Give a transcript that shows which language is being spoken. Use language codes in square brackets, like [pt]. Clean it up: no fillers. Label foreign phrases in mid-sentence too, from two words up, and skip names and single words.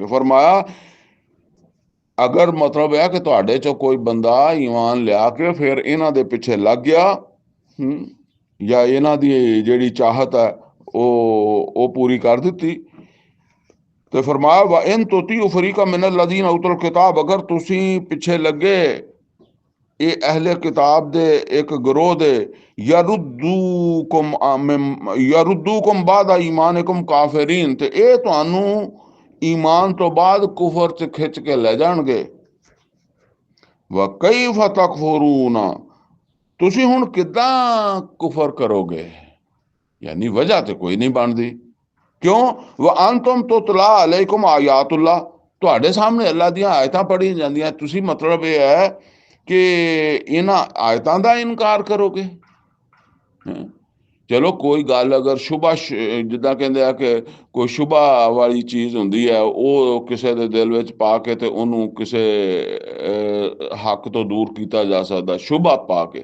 [pa] ਫਰਮਾਇਆ ਅਗਰ ਮਤਲਬ ਹੈ ਕਿ ਤੁਹਾਡੇ ਚੋਂ ਕੋਈ ਬੰਦਾ ਈਮਾਨ ਲਿਆ ਕੇ ਫਿਰ ਇਹਨਾਂ ਦੇ ਪਿੱਛੇ ਲੱਗ ਗਿਆ, ਜਾਂ ਇਹਨਾਂ ਦੀ ਜਿਹੜੀ ਚਾਹਤ ਹੈ ਉਹ ਪੂਰੀ ਕਰ ਦਿੱਤੀ, ਤੇ ਫਰਮਾਇਆ [ar] وإن تطيعوا فريقا من الذين أوتوا الكتاب, [pa] अगर ਤੁਸੀਂ ਪਿੱਛੇ ਲੱਗੇ ਇਹ ਅਹਲੇ ਕਿਤਾਬ ਦੇ ਇੱਕ ਗਰੋਹ ਦੇ, [ar] يردوكم بعد إيمانكم كافرين, [pa] ਤੇ ਇਹ ਤੁਹਾਨੂੰ ਈਮਾਨ ਤੋਂ ਬਾਅਦ ਕੁਫਰ 'ਚ ਖਿੱਚ ਕੇ ਲੈ ਜਾਣਗੇ। [ar] وكيف تكفرون, [pa] ਤੁਸੀਂ ਹੁਣ ਕਿੱਦਾਂ ਕੁਫਰ ਕਰੋਗੇ, ਯਾਨੀ ਵਜ੍ਹਾ ਤੇ ਕੋਈ ਨਹੀਂ ਬਣਦੀ। ਕਿਉਂ? [ar] وأنتم تتلى عليكم آيات الله, [pa] ਤੁਹਾਡੇ ਸਾਹਮਣੇ ਅੱਲਾ ਦੀਆਂ ਆਇਤਾਂ ਪੜ੍ਹੀਆਂ ਜਾਂਦੀਆਂ, ਤੁਸੀਂ ਮਤਲਬ ਇਹ ਹੈ ਕਿ ਇਹਨਾਂ ਆਇਤਾਂ ਦਾ ਇਨਕਾਰ ਕਰੋਗੇ। ਚਲੋ ਕੋਈ ਗੱਲ ਅਗਰ ਸ਼ੁਬਾ, ਜਿੱਦਾਂ ਕਹਿੰਦੇ ਆ ਕਿ ਕੋਈ ਸ਼ੁਬਾ ਵਾਲੀ ਚੀਜ਼ ਹੁੰਦੀ ਹੈ, ਉਹ ਕਿਸੇ ਦੇ ਦਿਲ ਵਿੱਚ ਪਾ ਕੇ ਤੇ ਉਹਨੂੰ ਕਿਸੇ ਹੱਕ ਤੋਂ ਦੂਰ ਕੀਤਾ ਜਾ ਸਕਦਾ, ਸ਼ੁਬਾ ਪਾ ਕੇ।